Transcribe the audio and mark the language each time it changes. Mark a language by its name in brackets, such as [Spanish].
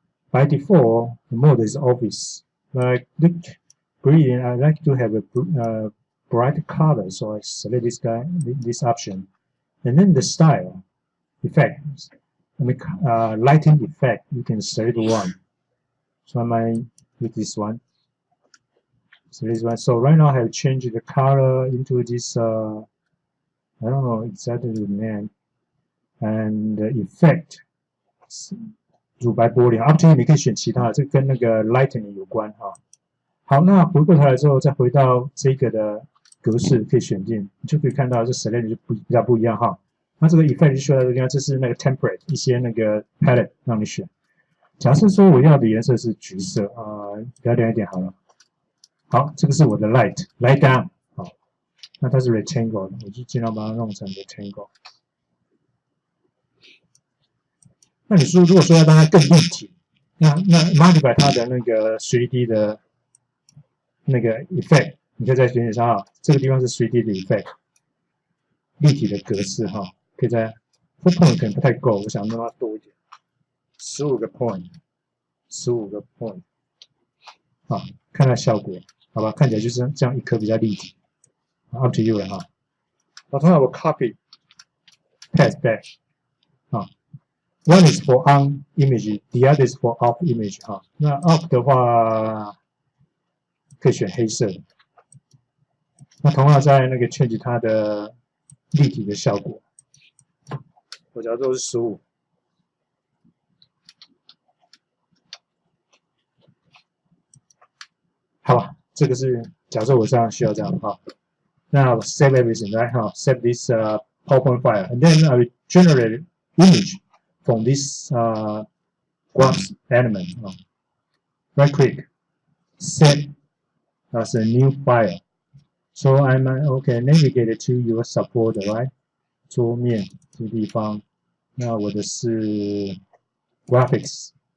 [English] By default, the mode is office. Like green, I like to have a bright color, so I select this option, and then the style effect. I mean, lighting effect. You can select one. So I might use this one. So this one. So right now I have changed the color into this. I don't know exactly the name. And the effect [Chinese] 乳白玻璃 ， [English] up to you， [Chinese] 你可以选其他的，这跟那个 lightning 有关哈。好，那回过头来之后，再回到这个的格式可以选定，你就可以看到这 select 就比较不一样哈。那这个 effect 就需要这个地方，这是那个 template 一些那个 palette 让你选。假设说我要的颜色是橘色比较亮一点好了。好，这个是我的 light down 好，那它是 rectangle 的，我就尽量把它弄成 rectangle。那你说如果说要让它更立体，那 modify 它的那个 3D 的那个 effect， 你可以在选点上哈，这个地方是 3D 的 effect， 立体的格式哈，可以在 4 point 可能不太够，我想让它多一点，15个 point，15个 point， 好，看它效果，好吧，看起来就是这样一颗比较立体 ， [English] up to you [Chinese] 了哈。好，同样我 copy paste back， 啊。 [English] One is for on image, the other is for off image 哈。 [Chinese] 那 off 的话可以选黑色的。那同样在那个 change 它的立体的效果，我假如说是15。好吧，这个是假设我这样需要这样哈。 [English] 那 save everything right 哈 ，save this PowerPoint file, and then I will generate image from this graph element. Right click, save as a new file. So I'm okay. Navigate to your support, right? [Chinese] 桌面这个地方，那我的是 graphics.